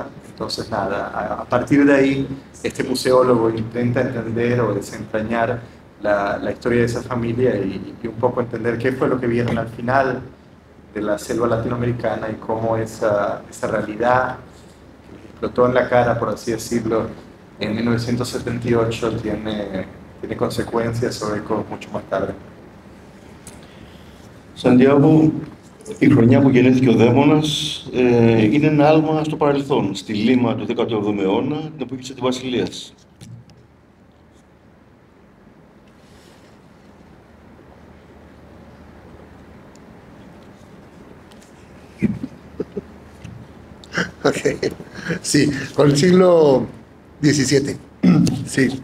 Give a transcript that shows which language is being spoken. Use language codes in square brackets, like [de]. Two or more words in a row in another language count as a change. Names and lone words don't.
[es] Entonces, nada, a partir de ahí, este museólogo intenta entender o desentrañar la historia de esa familia y un poco entender qué fue lo que vieron al final de la selva latinoamericana y cómo esa realidad que les explotó en la cara, por así decirlo, en 1978 tiene consecuencias o ecos mucho más tarde. [el] Σαντιάγο, η χρονιά που γεννήθηκε ο Δαίμονας είναι ένα άλμα στο παρελθόν, στη Λίμα του 17ου αιώνα, την εποχή της Αντιβασιλείας. [es] Okay. Sí, con el siglo XVII. Sí.